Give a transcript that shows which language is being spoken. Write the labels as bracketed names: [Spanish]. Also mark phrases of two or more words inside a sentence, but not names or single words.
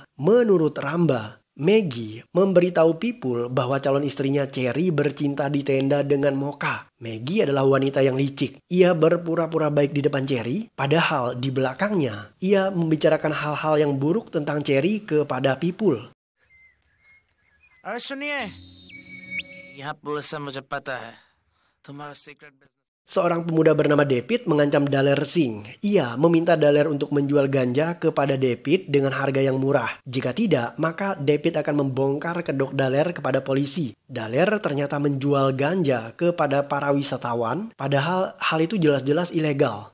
[Indonesian] Menurut Ramba, Maggie memberitahu Pipul bahwa calon istrinya Cherry bercinta di tenda dengan Mocha. Maggie adalah wanita yang licik. Ia berpura-pura baik di depan Cherry, padahal di belakangnya ia membicarakan hal-hal yang buruk tentang Cherry kepada Pipul. [Hindi] अरे सुनिए, यहाँ पुलिस से मुझे पता है तुम्हारा [English] secret business. [Indonesian] Seorang pemuda bernama David mengancam Daler Singh. Ia meminta Daler untuk menjual ganja kepada David dengan harga yang murah. Jika tidak, maka David akan membongkar kedok Daler kepada polisi. Daler ternyata menjual ganja kepada para wisatawan, padahal hal itu jelas-jelas ilegal.